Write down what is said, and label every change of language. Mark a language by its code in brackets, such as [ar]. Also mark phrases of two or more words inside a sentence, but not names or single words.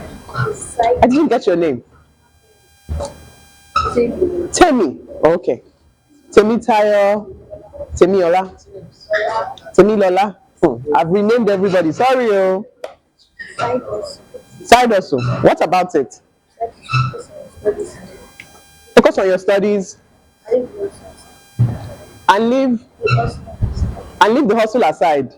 [en] I didn't get your name. Temi. Okay. Temi Tayo. Temi Ola. Temi Lola. I've renamed everybody. Sorry, oh. Side hustle. What about it? Focus on your studies and leave the hustle aside.